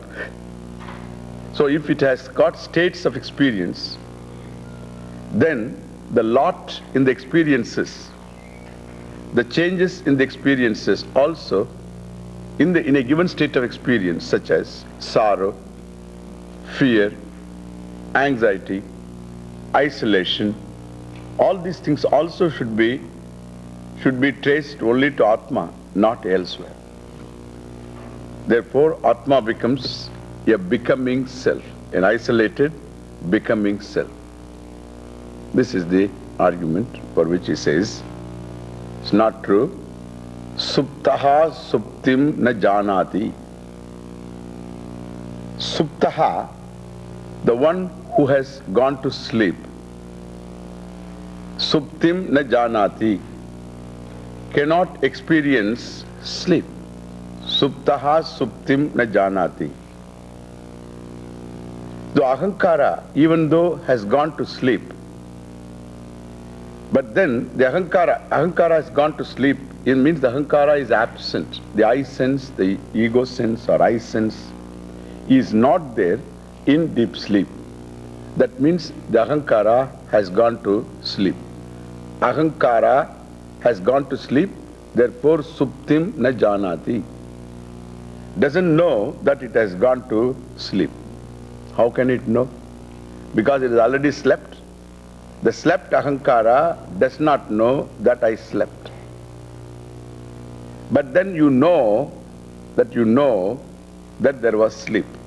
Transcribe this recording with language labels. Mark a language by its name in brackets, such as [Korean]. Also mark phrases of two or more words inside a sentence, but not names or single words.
[English] So if it has got states of experience, then the lot in the experiences, the changes in the experiences also in a given state of experience, such as sorrow, fear, anxiety, isolation, all these things also should be traced only to Âtmā, not elsewhere. Therefore, Âtmā becomes a becoming self, an isolated becoming self. This is the argument for which he says, it's not true. [Sanskrit] सुप्तः सुप्तिं न जानाति. Suptaha, [English] the one who has gone to sleep, [Sanskrit] सुप्तिं न जानाति, [English] cannot experience sleep. [Sanskrit] सुप्तः सुप्तिं न जानाति. [English] The ahankara, even though has gone to sleep, but then the ahankara has gone to sleep, it means the ahankara is absent. The I sense, the ego sense or I sense is not there in deep sleep. That means the ahankara has gone to sleep. Ahankara has gone to sleep, therefore [Sanskrit] सुप्तिं न जानाति. [English] Doesn't know that it has gone to sleep. How can it know? Because it has already slept. The slept ahankara does not know that I slept. But then you know that there was sleep.